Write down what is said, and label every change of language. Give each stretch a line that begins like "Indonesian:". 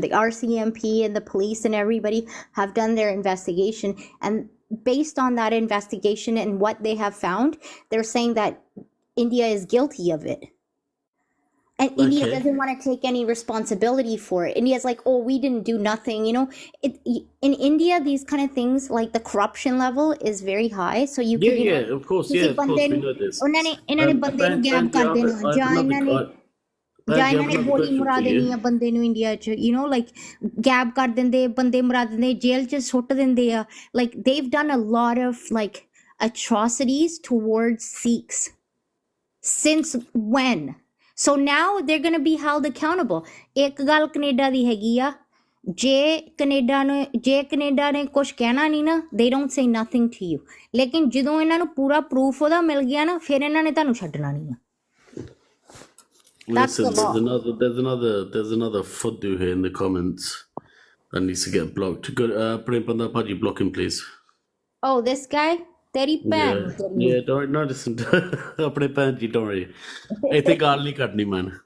English: The RCMP and the police and everybody have done their investigation, and based on that investigation and what they have found, they're saying that India is guilty of it. And India doesn't want to take any responsibility for it. India's like, oh, we didn't do nothing. You know, in India, these kind of things, like the corruption level is very high. So you can, Of course, we know this.
Punjabi: ਇਹਨਾਂ ਨੇ ਬੰਦੇ ਨੂੰ gap ਕਰ ਦੇਣਾ, ਜਾਂ ਇਹਨਾਂ ਨੇ ਗੋਲੀ ਮਰਾ ਦੇਣੀ ਆ ਬੰਦੇ ਨੂੰ ਇੰਡੀਆ 'ਚ,
English: you know, like
Punjabi: ਗੈਬ ਕਰ ਦਿੰਦੇ, ਬੰਦੇ ਮਰਾ ਦਿੰਦੇ, ਜੇਲ੍ਹ 'ਚ ਸੁੱਟ ਦਿੰਦੇ ਆ.
English: Like they've done a lot of like atrocities towards Sikhs. Since when? So now they're going to be held accountable.
Punjabi: ਇੱਕ ਗੱਲ ਕੈਨੇਡਾ ਦੀ ਹੈਗੀ ਆ, ਜੇ ਕੈਨੇਡਾ ਨੇ ਕੁਝ ਕਹਿਣਾ ਨਹੀਂ ਨਾ,
English: they don't say nothing to you.
Punjabi: ਲੇਕਿਨ ਜਦੋਂ ਇਹਨਾਂ ਨੂੰ ਪੂਰਾ ਪ੍ਰੂਫ ਉਹਦਾ ਮਿਲ ਗਿਆ ਨਾ, ਫਿਰ ਇਹਨਾਂ ਨੇ ਤੁਹਾਨੂੰ ਛੱਡਣਾ ਨਹੀਂ ਆ.
English: That's Listen, the law. there's another fuddu here in the comments that needs to get blocked. Good, Prem Banda Paji, block him, please. Oh, this guy?
Punjabi: Teri pen.
English: Yeah, don't listen.
Punjabi: Apne pen ji,
English: don't worry.
Punjabi: Aithe gaal nahi kadni,
English: man.